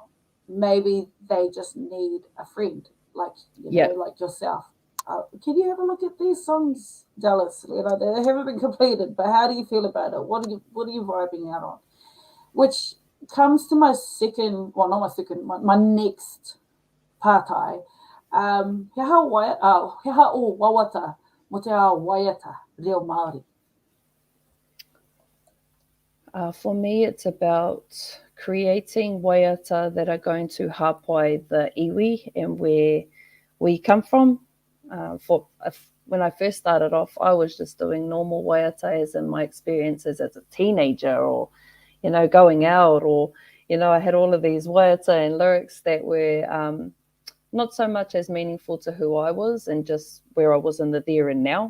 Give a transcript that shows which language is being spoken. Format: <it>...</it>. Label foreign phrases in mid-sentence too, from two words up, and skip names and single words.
<en>Maybe they just need a friend, like, you know, like yourself. Can you have a look at these songs, Dallas? You know, they haven't been completed, but how do you feel about it? What are you vibing out on? Which comes to my second, well, not my second, my next pātai.</en> <mi>He aha o wawata mo te ao waiata reo Māori.</mi> <en>For me, it's about creating waiata that are going to hāpai the iwi and where we come from. When I first started off, I was just doing normal waiatas and my experiences as a teenager, or, you know, going out, or, you know, I had all of these waiata and lyrics that were not so much as meaningful to who I was and just where I was in the there and now.</en>